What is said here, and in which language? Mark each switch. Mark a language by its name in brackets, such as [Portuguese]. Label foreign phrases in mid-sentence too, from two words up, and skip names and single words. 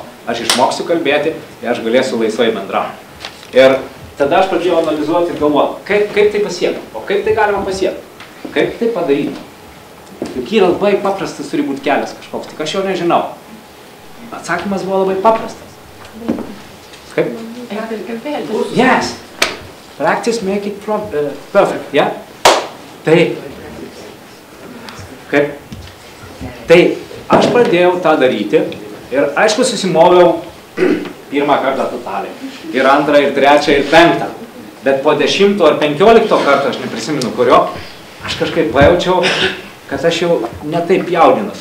[Lithuanian] Aš išmoksiu kalbėti ir aš galėsiu laisvai bendrauti. Ir tada aš pradėjau analizuoti ir galvoti, kaip tai pasiekti, o kaip tai galima pasiekti, kaip tai padaryti. Juk yra labai paprastas turi būti kelias kažkoks, tik aš jo nežinau. Atsakymas buvo labai paprastas. Kaip? [English] Yes. Practice make it perfect, yeah? [Lithuanian] Taip. Kaip? Tai aš pradėjau tą daryti ir aišku susimoviau pirmą kartą totaliai. Ir antrą, ir trečią, ir 5. Bet po 10 ar 15 kartą, aš neprisimenu kurio, aš kažkaip pajaučiau, kad aš jau netaip jaudinus.